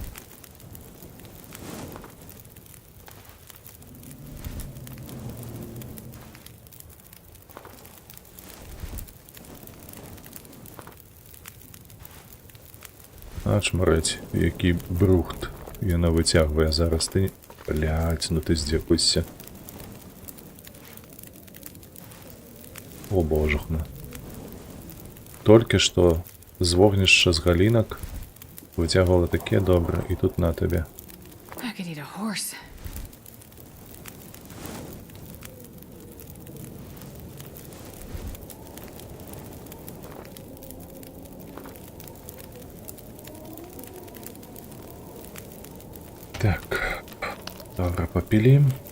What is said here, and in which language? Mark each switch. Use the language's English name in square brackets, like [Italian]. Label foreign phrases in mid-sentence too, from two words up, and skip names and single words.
[Belarusian] А чмарэць, які брухт яна выцягвае зараз. Ты... Блядь, ну ты здзекуйся. О, божухна. Толькі што з вогнішча з галінак выцягвала таке добра, і тут на табе. [English] I could eat a horse. [Belarusian] Так, добра, попілі.